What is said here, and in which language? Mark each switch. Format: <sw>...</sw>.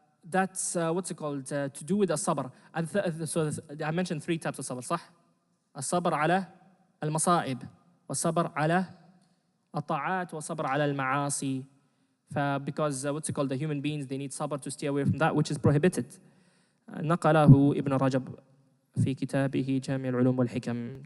<en>That's to do with the sabr. And so I mentioned three types of sabr,</en> <ar>صح? الصبر على المصائب والصبر على الطاعات والصبر على المعاصي.</ar> <en>Because the human beings, they need sabr to stay away from that which is prohibited.</en> <ar>نقله ابن رجب في كتابه جامع العلوم والحكم.</ar>